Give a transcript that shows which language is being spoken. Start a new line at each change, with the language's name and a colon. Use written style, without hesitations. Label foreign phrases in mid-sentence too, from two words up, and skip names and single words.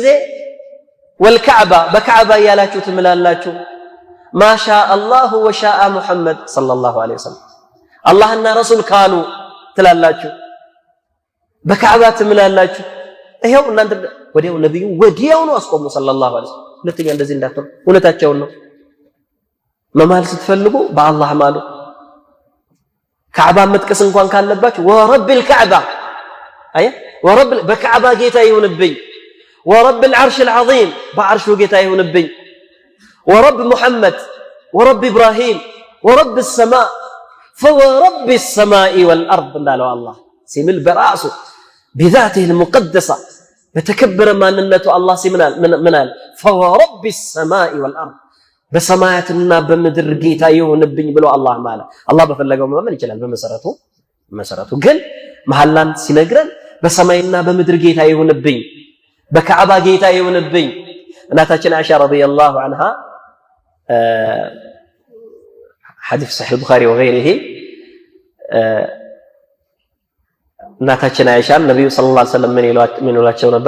Amharic: ወልካዕባ በካዕባ ያላችሁ ትምላላችሁ
Arabic: ما شاء الله وشاء محمد صلى الله عليه وسلم
Amharic: አላህና ረሱል ካሉ ትላላችሁ በካዕባ ትምላላችሁ ይሄው እናንተ ወዲያው ነብዩ ወዲያው ነው አስቆሙ
Arabic: صلى الله عليه وسلم
Amharic: ሁለተኛ እንደዚህ እንዳትሆን እውነታቸውን ነው መማል ስትፈልጉ በአላህ ማሉ ካዕባ መጥቀስ እንኳን ካለባችሁ
Arabic: ورب الكعبة
Amharic: አይ ወረብ በካዕባ ጌታ ይሁንብኝ
Arabic: ورب العرش العظيم
Amharic: በአርሹ ጌታ ይሁንብኝ
Arabic: ورب محمد ورب إبراهيم ورب السماء فورب السماء والأرض
Amharic: እንዳለው አላህ ሲምል በራሱ
Arabic: بذاته المقدسة
Amharic: በተከበረ ማንነቱ አላህ ሲምናል ምናል
Arabic: فورب السماء والأرض
Amharic: በሰማያትና በምድር ጌታ ይሁንብኝ ብሎ አላህ ማለ አላህ በፈለገው ማመን ይችላል በመሰረቱ ግን መሐላን ሲነግረን በሰማይና በምድር ጌታ ይሁንብኝ በካዕባ ጌታ ይሁንብኝ እናታችን አይሻ
Arabic: رضي الله عنها حديث صحيح بخاري وغيره
Amharic: እናታችን አይሻ ነብዩ
Arabic: صلى الله عليه وسلم
Amharic: ምን ይሏቸው ነበረ?